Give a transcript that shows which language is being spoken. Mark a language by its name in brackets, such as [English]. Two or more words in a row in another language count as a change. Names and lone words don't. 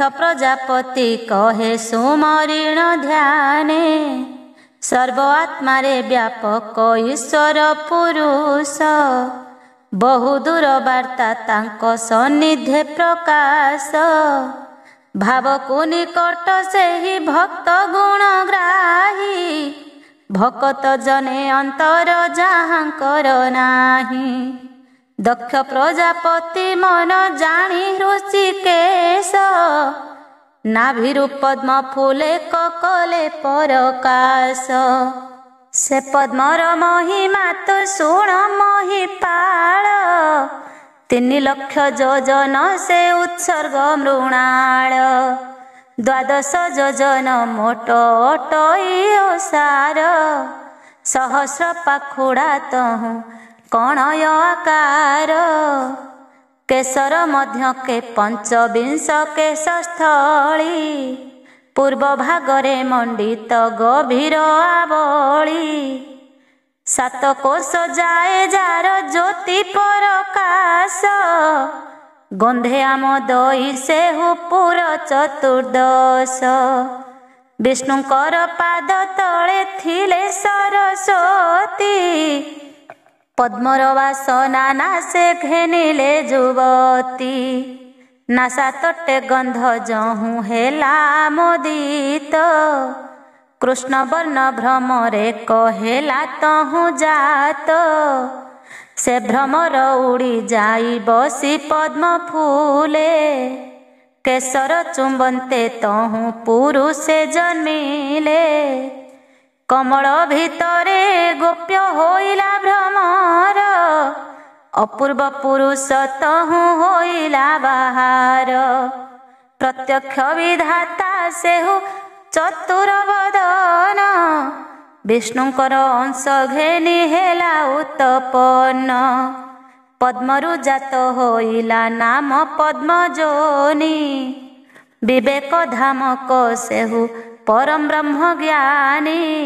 [Odia] ପ୍ରଜାପତି କହେ ସୁମରିଣ ଧ୍ୟାନେ ସର୍ବ ଆତ୍ମାରେ ବ୍ୟାପକ ଈଶ୍ୱର ପୁରୁଷ ବହୁଦୂର ବାର୍ତ୍ତା ତାଙ୍କୋ ସନ୍ନିଧେ ପ୍ରକାଶ ଭାବକୁ ନିକଟ ସେ ହି ଭକ୍ତ ଗୁଣଗ୍ରାହୀ ଭକ୍ତ ଜନେ ଅନ୍ତର ଜାହାଙ୍କର ନାହି ଦକ୍ଷ ପ୍ରଜାପତି ମନ ଜାନି ଋଷିକେଶ ନାଭିରୁ ପଦ୍ମ ଫୁଲେ କକଲେ ପରକାଶ ସେ ପଦ୍ମର ମହିମା ତୋ ଶୁଣ ମହିପାଳ 3 ଲକ୍ଷ ଯୋଜନ ସେ ଉତ୍ସର୍ଗ ମୃଣାଳ 12 ଯୋଜନ ମୋଟ ଓସାର ସହସ୍ର ପାଖୁଡ଼ା ତହୁ କଣୟ ଆକାର କେସର ମଧ୍ୟ କେ 25 କେଶସ୍ଥଳୀ ପୂର୍ବ ଭାଗରେ ମଣ୍ଡିତ ଗଭୀର ଆବଳୀ 7 କୋଶ ଜାଏ ଜାର ଜ୍ୟୋତି ପ୍ରକାଶ ଗନ୍ଧେ ଆମ ଦଇ ସେ ହୁପୁର ଚତୁର୍ଦ୍ଦଶ ବିଷ୍ଣୁଙ୍କର ପାଦ ତଳେ ଥିଲେ ସରସ୍ୱତୀ ପଦ୍ମର ବାସନା ନାସେ ଘେନିଲେ ଜୁବତୀ ନାସା ତଟେ ଗନ୍ଧ ଜହୁ ହେଲା ମୋଦିତ କୃଷ୍ଣ ବର୍ଣ୍ଣ ଭ୍ରମରେ କହେଲା ତହୁ ଜାତ ସେ ଭ୍ରମର ଉଡ଼ି ଜାଇ ବସି ପଦ୍ମ ଫୁଲେ କେସର ଚୁମ୍ବନ୍ତେ ତହୁ ପୁରୁଷେ ଜନ୍ମିଲେ କମଳ ଭିତରେ ଗୋପ୍ୟ ହୋଇଲା ଭ୍ରମର ଅପୂର୍ବ ପୁରୁଷ ତହୁ ହୋଇଲା ବାହାର ପ୍ରତ୍ୟକ୍ଷ ବିଧାତା ସେହୁ ଚତୁର ବଦନ ବିଷ୍ଣୁଙ୍କର ଅଂଶ ଘେନି ହେଲା ଉତ୍ପନ୍ନ ପଦ୍ମରୁ ଜାତ ହୋଇଲା ନାମ ପଦ୍ମଜୋନି ବିବେକ ଧାମକ ସେହୁ ପରମ ବ୍ରହ୍ମ ଜ୍ଞାନୀ